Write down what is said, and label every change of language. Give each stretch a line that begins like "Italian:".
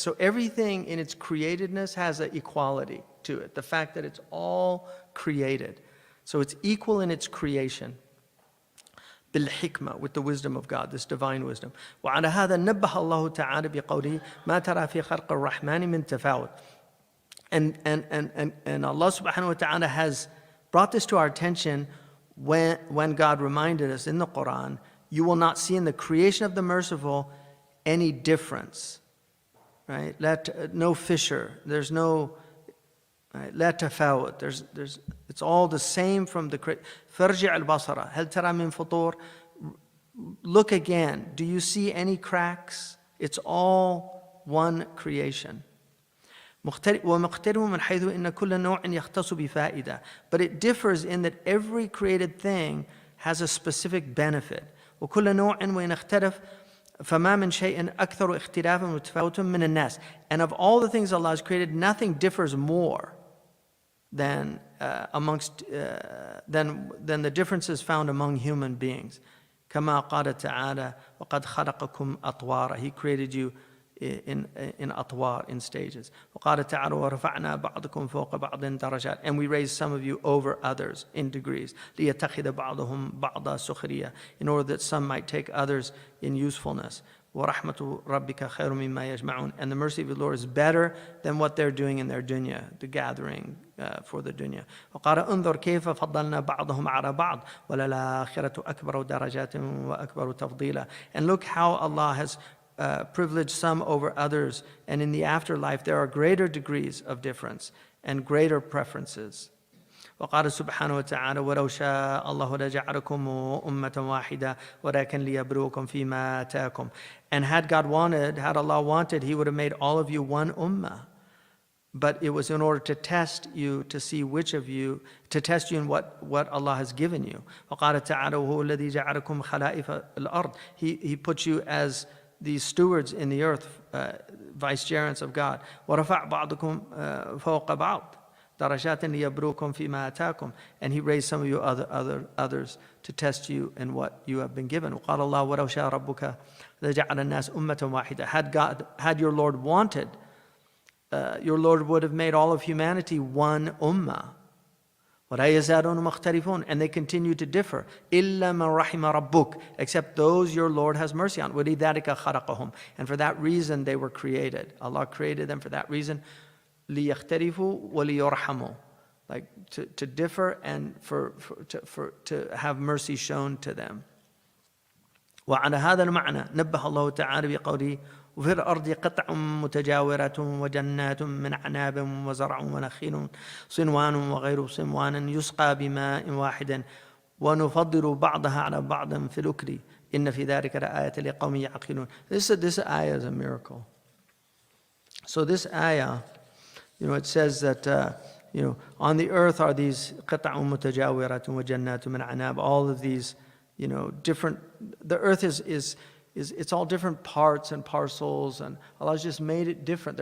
English: So everything in its createdness has an equality to it. The fact that it's all created. So it's equal in its creation. بالحكمة, with the wisdom of God, this divine wisdom.
Arabic: وعلى هذا نبه الله تعالى بقوله ما ترى في خلق الرحمن من تفاوت.
English: And Allah subhanahu wa ta'ala has brought this to our attention when God reminded us in the Qur'an, you will not see in the creation of the merciful any difference. Right? No fissure. There's no
Arabic: لا تفاوت.
English: It's all the same from the
Arabic: فرجع البصر هل ترى من فطور.
English: Look again. Do you see any cracks? It's all one creation.
Arabic: ومختلف من حيث إن كل نوع يختص بفائدة.
English: But it differs in that every created thing has a specific benefit.
Arabic: وكل نوع وإن اختلف فما من شيء أكثر اختلافا متفاوتا من الناس.
English: And of all the things Allah has created, nothing differs more than the differences found among human beings.
Arabic: كما قال تعالى وقد خلقكم أطوارا.
English: He created you in أطوار, in stages.
Arabic: وقال تعالى ورفعنا بعضكم فوق بعض درجات.
English: And we raised some of you over others in degrees.
Arabic: ليتخذ بعضهم بعضا سخرية.
English: In order that some might take others in usefulness.
Arabic: وَرَحْمَةُ رَبِّكَ خَيْرٌ مِمَّا يَجْمَعُونَ.
English: And the mercy of the Lord is better than what they're doing in their dunya, the gathering for the dunya.
Arabic: وَقَالَ انظُرْ كَيْفَ فَضَّلْنَا بَعْضَهُمْ عَلَى بَعْضٍ وَلَلْآخِرَةُ أَكْبَرُ دَرَجَاتٍ وَأَكْبَرُ تَفْضِيلًا.
English: And look how Allah has privileged some over others, and in the afterlife there are greater degrees of difference and greater preferences.
Arabic: وقال سبحانه وتعالى ولو شاء الله لجعلكم أمة واحدة ولكن ليبلوكم فيما آتاكم.
English: And had Allah wanted, He would have made all of you one ummah. But it was in order to test you, to see which of you, to test you in what Allah has given you.
Arabic: وقال تعالى وهو الذي جعلكم خلائف الأرض.
English: He put you as these stewards in the earth, vicegerents of God.
Arabic: ورفع بعضكم فوق بعض. درجات ليبلوكم فيما آتاكم.
English: And He raised some of you others to test you in what you have been given.
Arabic: وقال الله ولو شاء ربك لجعل الناس أمة واحدة.
English: Had your Lord wanted, your Lord would have made all of humanity one ummah.
Arabic: ولا يزالون مختلفون.
English: And they continue to differ.
Arabic: إلا من رحم ربك.
English: Except those your Lord has mercy on.
Arabic: ولذلك خلقهم.
English: And for that reason they were created. Allah created them for that reason.
Arabic: ليختلفوا وليرحموا,
English: like to differ and to have mercy shown to them.
Arabic: وعلى هذا المعنى نبه الله تعالى بقوله وفي الأرض قطع متجاورات وجنات من أعناب وزرع ونخيل صنوان وغير صنوان يسقى بماء واحد ونفضل بعضها على بعض في الأكل إن في ذلك لآية لقوم يعقلون.
English: This ayah is a miracle. So this ayah, it says that on the earth are these
Arabic: قطع متجاورات وجنات من أعناب,
English: all of these different, the earth is it's all different parts and parcels, and Allah's just made it different.